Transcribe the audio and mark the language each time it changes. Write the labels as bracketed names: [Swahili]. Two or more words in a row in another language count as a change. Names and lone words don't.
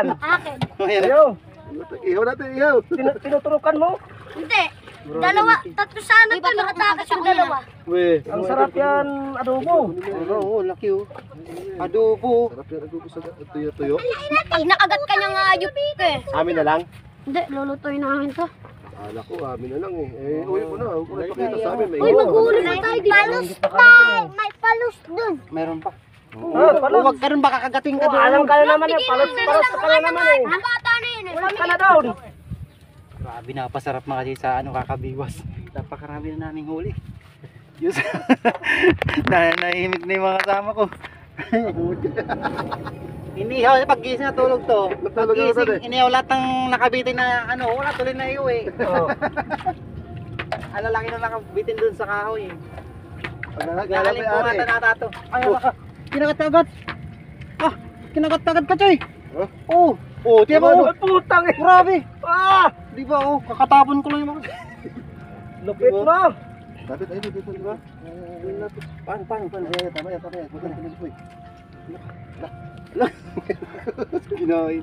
[Filipino] Akin. Kayo. Iyaw natin, iyaw. Tinuturukan mo? Hindi. Dalawa. Tatlo sana ito. Nakatakas yung dalawa. Weh. Ang sarap yan, adobo. Oo, laki oh. Adobo. Sarap yan, adobo sa tuyo-tuyo. Ay, nakagat ka niya nga ayup eh. Amin na lang. Hindi, lulutuin namin to. Ala ko, amin na lang eh. Eh, uwi mo na. Huwag mo na ipakita sa amin. May Uy, iwan. maghuli na tayo dito. Palus tayo. May palus dun. Meron pa. Palos. Huwag ka rin baka kagating ka doon. Alam ka na naman yan. Palos ka na naman eh. Ang bata na yun eh. Ulit ka na down. Grabe, napasarap mga kasi sa ano, kakabiwas. Napakarami na naming huli. Diyos. Nahimik na yung mga kasama ko. Inihaw, pag-gising na tulog to. Pag-gising, inihaw lahat ng nakabitin na ano, wala tuloy na iuwi. Alalaki na nakabitin dun sa kahoy. Galing po ata natato. Ay, kinagat-tagat. Ah, kinagat-tagat ka, Choy. Oh, tiyan mo. Putang eh. Grabe. Ah! Di ba, kakatapon ko lang yung mga... Lupit mo. Lapit, ayun, dito, di ba? Lapit. Paano? Ayan, tama yan. Huwag ka na kinipoy. Kinain.